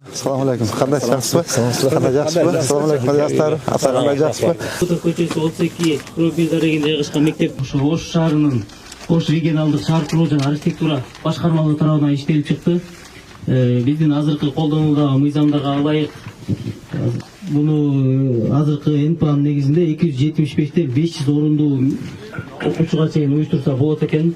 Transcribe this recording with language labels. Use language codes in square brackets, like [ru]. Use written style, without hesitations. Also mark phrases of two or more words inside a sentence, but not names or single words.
[uz] Assalomu alaykum. Qanday yaxshisiz? Qanday yaxshisiz? Assalomu alaykum yoshlar. Ата qanday yaxshisiz? [ky] Кутов көчөсү 32 Курбилдар регионунда жайгашкан мектеп Ош шаарынын Ош регионалдык шаар куруу жана архитектура башкармалыгы тарабынан иштелип чыкты. Биздин азыркы колдонуудагы мыйзамдарга ылайык буну азыркы НПАнын негизинде 275те 500 орундуу окуучуга чейин уюштурса болот экен.